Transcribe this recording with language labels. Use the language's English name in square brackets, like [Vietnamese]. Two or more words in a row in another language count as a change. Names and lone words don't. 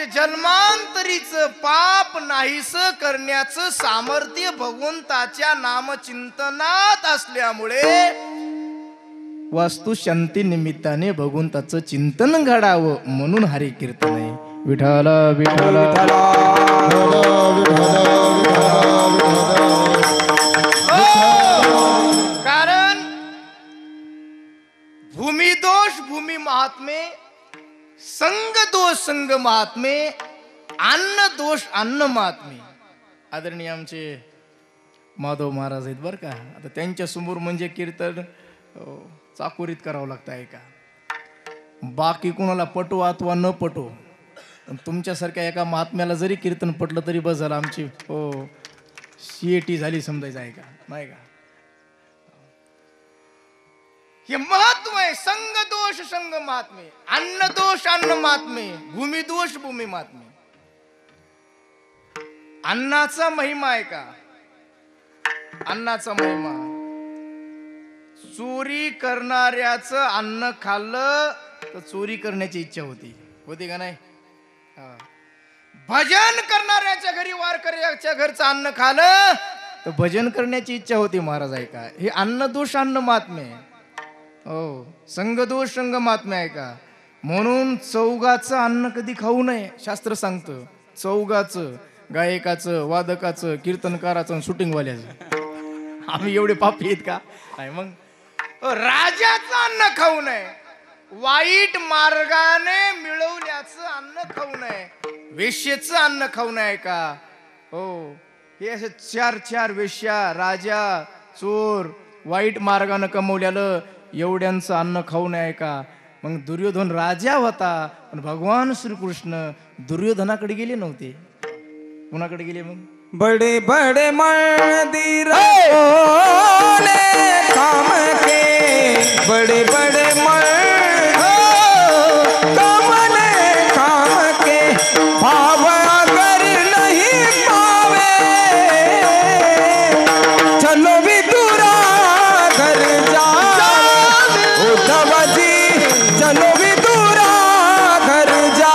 [Marathi] जन्मांतरीच पाप नाहीस करण्याचं सामर्थ्य भगवंताच्या नामचिंतनात असल्यामुळे वास्तू शांती निमित्ताने भगवंताचं चिंतन घडावं म्हणून हरी कीर्तन आहे. विठाला विठाला कारण भूमी दोष भूमी महात्मे, संग दोष संग महात्मे, अन्न दोष अन्न महात्मे. आदरणीय आमचे माधव महाराज आहेत बरं का. आता त्यांच्या समोर म्हणजे कीर्तन चाकोरीत करावं लागतं आहे का. बाकी कोणाला पटो अथवा न पटो तुमच्यासारख्या एका महात्म्याला जरी कीर्तन पटलं तरी बस झालं. आमची CAT झाली समजायचं आहे का नाही का. हे महत्व आहे. संग दोष संग महात्मे, अन्न दोष अन्न महात्मे, भूमी दोष भूमी महात्मे. अन्नाचा महिमा आहे का. अन्नाचा महिमा चोरी करणाऱ्याचं अन्न खाल्लं तर चोरी करण्याची इच्छा होती का नाही. भजन करणाऱ्याच्या घरी वारकऱ्याच्या घरचं अन्न खाल्लं तर भजन करण्याची इच्छा होती महाराज आहे का. हे अन्न दोष अन्न महात्मे. हो संग दोष संग महात्मे आहे का. म्हणून चौघाचं अन्न कधी खाऊ नये शास्त्र सांगतं. चौघाचं, गायकाचं, वादकाचं, कीर्तनकाराचं, शूटिंगवाल्याचं. आम्ही एवढे पापी आहेत का नाही. मग राजाचं अन्न खाऊ नये, वाईट मार्गाने मिळवल्याचं अन्न खाऊ नये, वेश्येचं अन्न खाऊ नये का. हो हे असे 4 वेश्या, राजा, चोर, वाईट मार्गाने कमवल्यालं एवढ्यांचं अन्न खाऊ नये का. मग दुर्योधन राजा होता पण भगवान श्रीकृष्ण दुर्योधनाकडे गेले नव्हते. कुणाकडे गेले मग. [Hindi] बड़े बड़े मंदिर काम के, बड़े बड़े काम के भाव अगर नहीं पावे चलो विदुरा घर जा उद्धव जी, चलो विदुरा घर जा